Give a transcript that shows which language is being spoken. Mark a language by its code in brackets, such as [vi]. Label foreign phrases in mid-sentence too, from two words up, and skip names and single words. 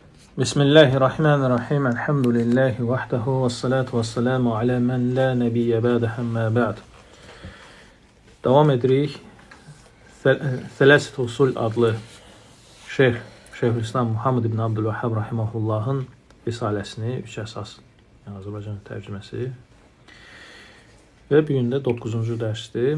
[ar] Bismillahirrahmanirrahim. الحمد لله وحده والصلاة والسلام على من لا نبي بعده أما بعد. [az] Davam edirik. Thalaset Usul adlı Şeyhülislam Muhammed ibn Abdülvahhab rahimahullahın risaləsini, 3 əsas, yəni Azərbaycan tərcüməsi. Və bu gün də 9-cu dərsdir.